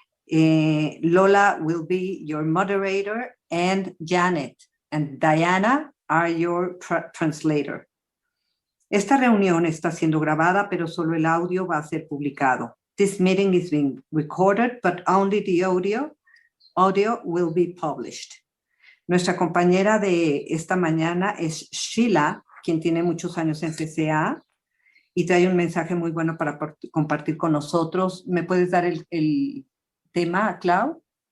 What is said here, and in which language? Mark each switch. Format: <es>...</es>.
<en>Lola will be your moderator, and Janet and Diana are your translator.</en> <es>Esta reunión está siendo grabada, pero solo el audio va a ser publicado.</es> <en>This meeting is being recorded, but only the audio will be published.</en> <es>Nuestra compañera de esta mañana es Sheila, quien tiene muchos años en CCA y trae un mensaje muy bueno para compartir con nosotros. ¿Me puedes dar el tema, Clau?</es>